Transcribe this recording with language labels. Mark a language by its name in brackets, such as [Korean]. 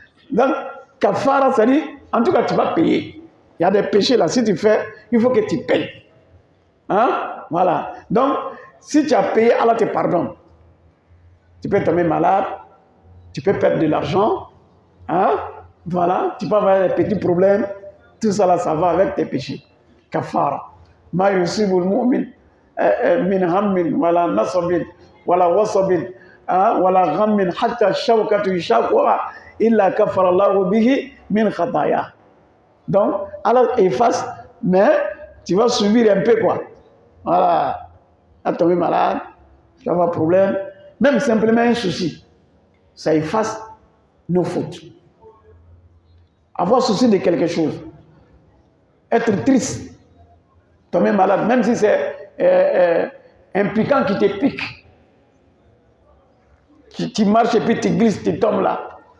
[French] Donc, kafara, ça dit, en tout cas, tu vas payer. Il y a des péchés là, si tu fais, il faut que tu payes. Hein? Voilà. Donc, si tu as payé, Allah te pardonne. Tu peux tomber malade, tu peux perdre de l'argent. Hein? Voilà. Tu peux avoir des petits problèmes. Tout ça là, ça va avec tes péchés. [Arabic] Kafara. Ma yusibul mu'min. من هم ولا نصب ولا وصب ولا غم حتى الشوكة يشاقها إلا كفر الله به من خطاياه. [French] Donc Allah efface, mais tu vas subir un peu quoi. Voilà, tu es tombé malade, tu vas avoir un problème, même simplement un souci, ça efface nos fautes. Avoir souci de quelque chose, être triste, tomber malade, même si c'est un piquant qui te pique, tu marches et puis tu glisses, tu tombes là.